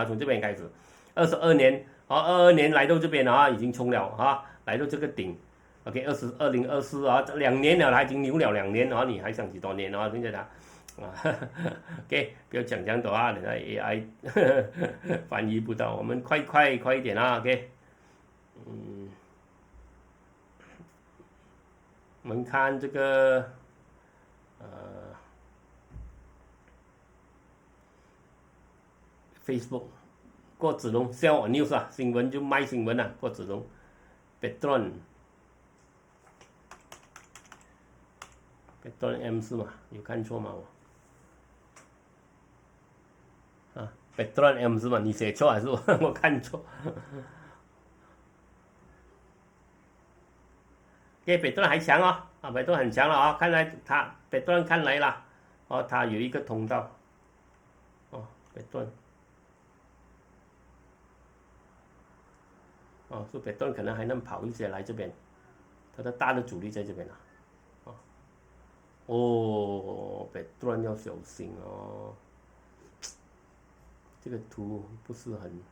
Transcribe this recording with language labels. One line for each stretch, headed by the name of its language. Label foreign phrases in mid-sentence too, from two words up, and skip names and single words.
Chinese: 從這邊開始，22年22年來到這邊啊，已經衝了啊，來到這個頂 ，OK， 2024啊，2年了，它已經牛了2年啊，你還想幾多年啊？現在它OK， 不要講這樣多啊，人家 AI 翻譯不到，我們快一點啊 ，OK，我們看這個，Facebook 郭子龍
English: sell on news
Chinese: 啊，新聞就賣新聞啊，郭子龍 Petron M 是嗎？有看錯嗎我？啊 Petron M 是嗎？你寫錯還是我看錯？北段還強哦，啊，北段很強了啊，看來它北段看來了，哦，它有一個通道，哦，北段，哦，是北段可能還能跑一些來這邊，它的大的阻力在這邊了，哦，北段要小心哦，這個圖不是很。